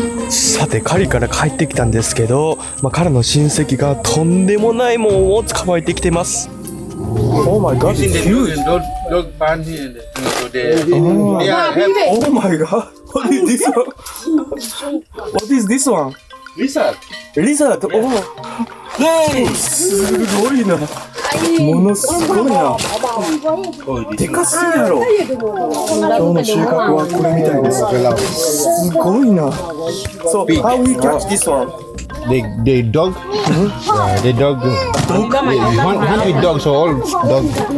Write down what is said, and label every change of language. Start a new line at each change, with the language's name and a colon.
Japanese: さて狩りから帰ってきたんですけど、彼の親戚がとんでもないもんを捕まえてきてます。
English: Oh my god, it's huge. Dog pan here. So they Oh my god, what is this one? What is this one? lizard. Lizard. Oh,
Japanese: すごいな。ものすごいな。でかすぎやろ。今日の収穫はこれみたいです。すごいな。
English: So how we catch this one? They dog. Yeah, they dog. Hunt with dogs. So all dog.